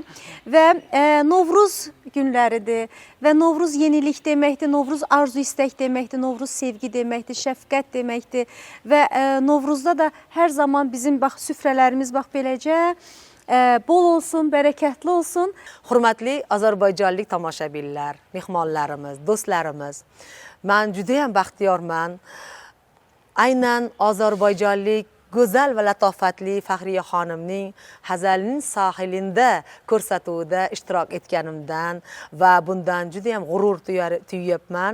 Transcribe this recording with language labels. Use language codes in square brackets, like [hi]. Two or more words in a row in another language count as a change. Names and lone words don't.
[az] Və Novruz günləridir və Novruz yenilik deməkdir, Novruz arzu istək deməkdir, Novruz sevgi deməkdir, şəfqət deməkdir. Və Novruzda da hər zaman bizim süfrələrimiz beləcə bol olsun, bərəkətli olsun. [uz] Hurmatli Azərbaycanlik tomoshabinlar, mehmonlarimiz, do'stlarimiz. Men juda ham baxtiyorman. Aynan Ozarbayjonlik go'zal va latofatli Fahriye xonimning Xazalning sohilida ko'rsatuvida ishtirok etganimdan va bundan juda ham g'urur tuyapman.